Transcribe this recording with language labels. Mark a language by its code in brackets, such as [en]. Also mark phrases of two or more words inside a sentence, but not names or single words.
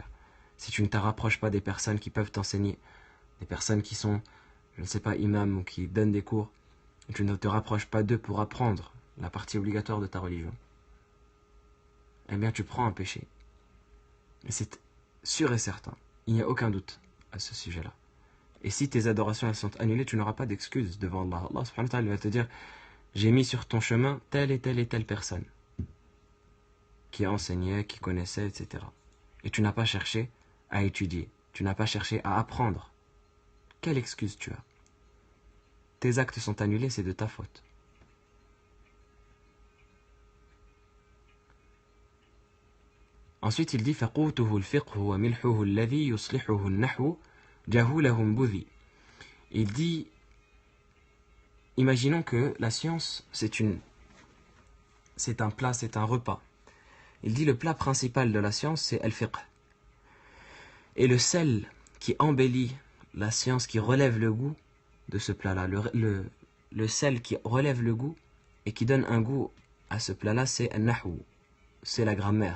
[fr] Si tu ne te rapproches pas des personnes qui peuvent t'enseigner, des personnes qui sont, je ne sais pas, imams ou qui donnent des cours, et tu ne te rapproches pas d'eux pour apprendre la partie obligatoire de ta religion, eh bien tu prends un péché. Et c'est sûr et certain. Il n'y a aucun doute à ce sujet-là. Et si tes adorations elles sont annulées, tu n'auras pas d'excuses devant Allah. Allah [ar] سبحانه وتعالى [fr] va te dire, j'ai mis sur ton chemin telle et telle et telle personne qui enseignait, qui connaissait, etc. Et tu n'as pas cherché à étudier. Tu n'as pas cherché à apprendre. Quelle excuse tu as? Tes actes sont annulés, c'est de ta faute. Ensuite, il dit [ar] فَقُوتُهُ الْفِقْهُ وَمِلْحُهُ الَّذِي يُصْلِحُهُ النَّحْوُ جَهُولَهُمْ بُذِي. [fr] Il dit, imaginons que la science, c'est un plat, c'est un repas. Il dit le plat principal de la science, c'est al-fiqh. Et le sel qui embellit la science, qui relève le goût de ce plat-là, le sel qui relève le goût et qui donne un goût à ce plat-là, c'est al-nahwu, c'est la grammaire.